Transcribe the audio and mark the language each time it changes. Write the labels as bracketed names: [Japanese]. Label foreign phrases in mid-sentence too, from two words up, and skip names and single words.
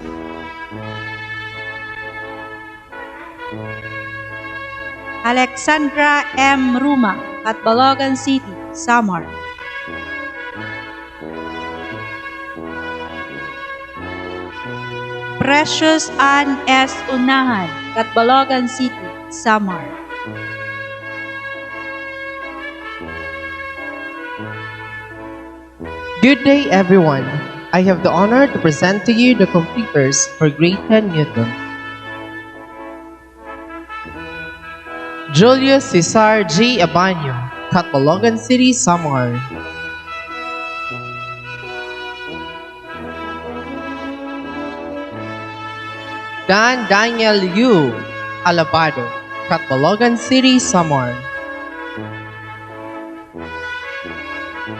[English] Alexandra M. Ruma, Catbalogan City, Samar. Precious Ann S. Unahan, Catbalogan City, Samar. Good day, everyone. I have the honor to present to you the completers for Grade 10 Newton. Julius Cesar G. Abanyo, Catbalogan City, Samar. Dan Daniel Yu Alabado, Catbalogan City, Samar.